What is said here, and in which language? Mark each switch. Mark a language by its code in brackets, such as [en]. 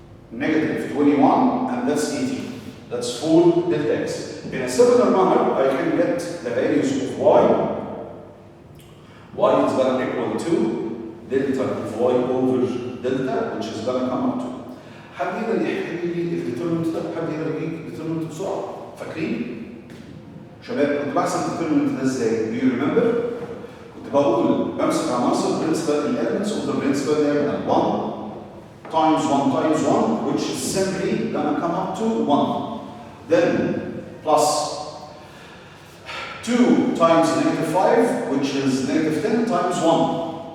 [en] Negative 21, and that's 18. That's for delta x. In a similar manner, I can get the values of y. Y is going to equal to delta of y over delta, which is going to come up to. [ar] حد يقدر يحكي لي الديترمنت ده؟ حد يقدر يجيب الديترمنت بسرعه؟ فاكرين؟ شباب كنت بحسب الديترمنت ده ازاي؟ [en] Do you remember؟ [ar] كنت بقول بمسك عناصر [en] principal elements of the principal element 1 times 1 times 1, which is simply gonna come up to 1. Then plus 2 times negative 5, which is negative 10 times 1.